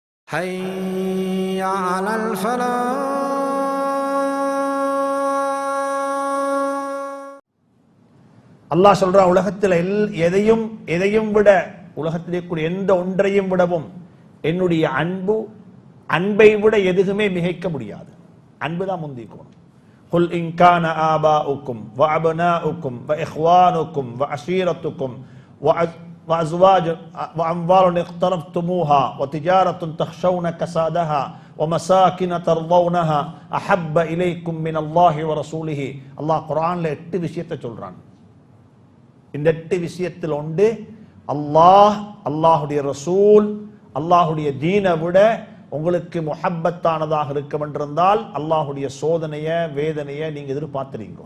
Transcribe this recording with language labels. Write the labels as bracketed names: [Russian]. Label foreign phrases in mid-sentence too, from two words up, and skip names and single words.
[Arabic] حي على الفلاح. [Tamil] அல்லாஹ் சொல்றான், உலகத்தில் எதையும் விட, உலகத்திலே கூடிய எந்த ஒன்றையும் விடவும் என்னுடைய அன்பை விட எதுவுமே மிகைக்க முடியாது. அன்பு தான் முந்திக்கணும். [Arabic] قل إن كان آباؤكم وأبناؤكم وإخوانكم وعشيرتكم وأزواج وأموال اقترفتموها وتجارة تخشون كسادها ومساكن ترضونها أحب إليكم من الله ورسوله. [Tamil] அல்லாஹ் குர்ஆன்ல 8 விஷயத்தை சொல்றான். இந்த 8 விஷயத்தில் ஒன்று அல்லாஹ்வுடைய ரசூல், அல்லாஹ்வுடைய தீனை விட உங்களுக்கு முஹப்பத்தானதாக இருக்கும் என்றிருந்தால் அல்லாஹ்வுடைய சோதனைய வேதனையை நீங்க எதிர்பார்த்துறீங்க.